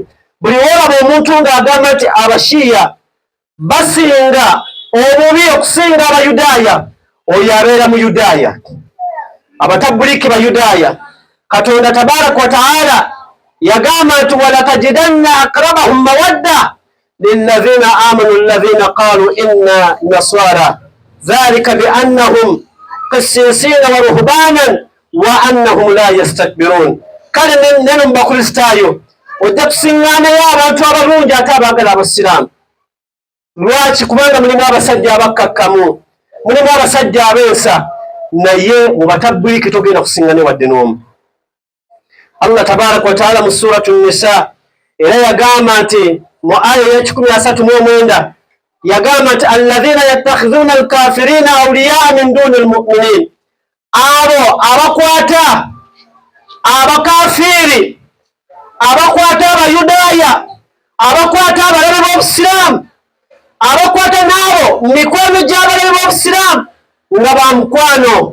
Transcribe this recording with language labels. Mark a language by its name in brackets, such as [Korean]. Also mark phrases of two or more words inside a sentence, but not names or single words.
[Ganda] Buli wolaba omuntu ng'agamba nti Abashiya basinga obubi okusinga Abayudaaya, oyo abeera mu Yudaaya. Abatabuliiki Bayudaaya, Katonda [Arabic] تبارك وتعالى [Ganda] yagamba nti [Arabic] ولتجدن أقربهم مودة للذين آمنوا الذين قالوا إنا نصارى ذلك بأنهم قسيسين ورهبانا وأنهم لا يستكبرون. [Ganda] Kale neno mu Bakristaayo ojja kusiŋŋaanayo abantu abalungi ate abaagala Abasiraamu. Lwaki? Kubanga mulimu abasajja abakkakkamu, mulimu abasajja abeesa, naye mu batabuliiki togenda kusiŋŋaane wadde n'omu. Allah [Arabic] تبارك وتعالى [Ganda] mu suratu Nisa era yagamba nti mu aya ya 139 yagamba nti [Arabic] الذين يتخذون الكافرين أولياء من دون المؤمنين, [Ganda] abo abakwata abakafiri, abakwata Abayudaaya, abakwata abalabe b'Obusiraamu, abakwata naabo mikwano gy'abalabe b'Obusiraamu nga ba mukwano.